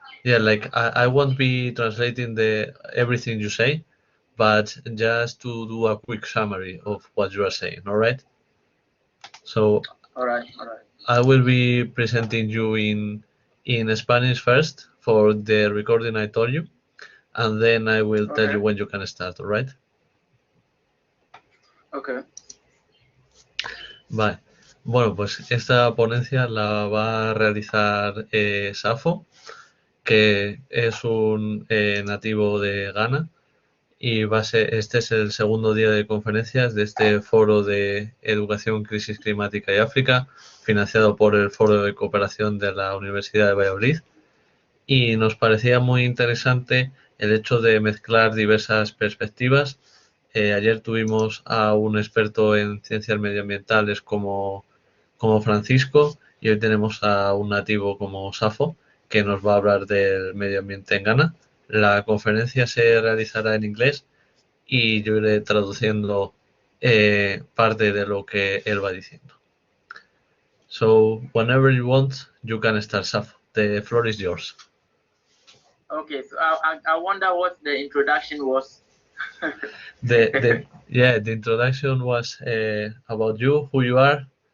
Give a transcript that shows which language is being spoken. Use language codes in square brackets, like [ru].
[en] Yeah, like I won't be translating everything you say, but just to do a quick summary of what you are saying. All right. So. All right. I will be presenting you in Spanish first for the recording I told you, and then I will tell you when you can start, all right? Okay. [es] Vale. Bueno, pues esta ponencia la va a realizar Safo, que es un nativo de Ghana, y este es el segundo día de conferencias de este foro de educación, crisis climática y África, financiado por el Foro de Cooperación de la Universidad de Valladolid. Y nos parecía muy interesante el hecho de mezclar diversas perspectivas. Ayer tuvimos a un experto en ciencias medioambientales como Francisco, y hoy tenemos a un nativo como Safo, que nos va a hablar del medio ambiente en Ghana. La conferencia se realizará en inglés y yo iré traduciendo parte de lo que él va diciendo. [en] So, whenever you want, you can start, Safo. The floor is yours. Okay, so I wonder what the introduction was. The introduction was about you, who you are.